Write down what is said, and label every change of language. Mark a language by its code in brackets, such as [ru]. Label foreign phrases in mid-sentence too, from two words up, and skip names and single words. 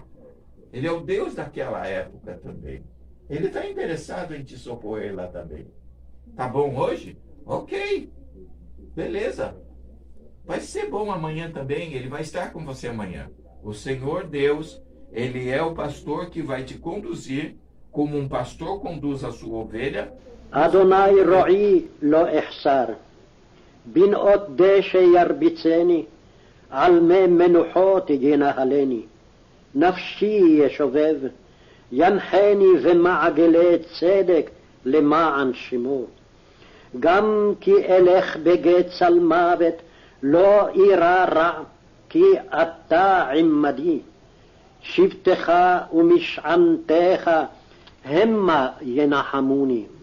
[pt] Ele é o Deus daquela época também. Ele está interessado em te socorrer lá também. Tá bom hoje? Ok. Beleza. Vai ser bom amanhã também. Ele vai estar com você amanhã. O Senhor Deus, ele é o pastor que vai te conduzir como um pastor conduz a sua ovelha. [he] אדוני רועי לא אחסר. בנאות דשא ירביצני. על מי מנוחות ינהלני. נפשי ישובב, ינחני במעגלי צדק למען שמו. גם כי אלך בגיא צל מוות, לא אירא רע, כי אתה עמדי. שבטך ומשענתך המה ינחמוני.